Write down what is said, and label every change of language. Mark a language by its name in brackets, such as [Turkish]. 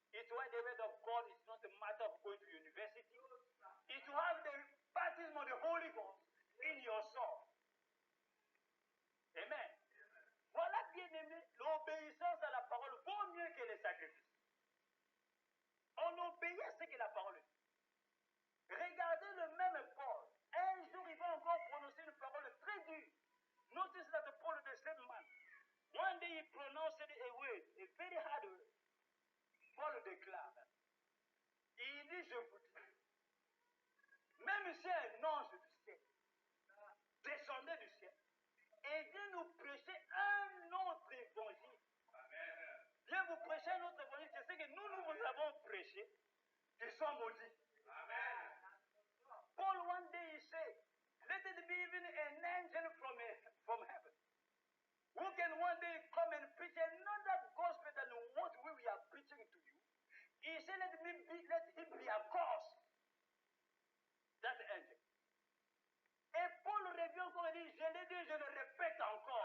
[English] the word of God is not a matter of going to university. It's to have the baptism of the Holy Ghost in your soul. Amen. [French] Voilà, bien-aimé, l'obéissance à la parole vaut mieux que les sacrifices. On obéit à ce que la parole dit. Regardez le même Paul. Un jour, il va encore prononcer une parole très dure. [English] Notice that Paul, the same man, one day he pronounced a word, a very hard word. [French] Paul déclare, il dit, je vous dis, même si un ange du ciel descendait du ciel et vient nous prêcher un autre évangile, vient vous prêcher un autre évangile, c'est ce que nous vous avons prêché, qu'ils soient maudits. Amen. [English] Paul one day he said, let it be even an angel from heaven, who can one day come and preach another gospel than what we are preaching to you. He said, let him be accursed. That angel. [French] Et Paul revient encore et dit, je l'ai dit, je le répète encore.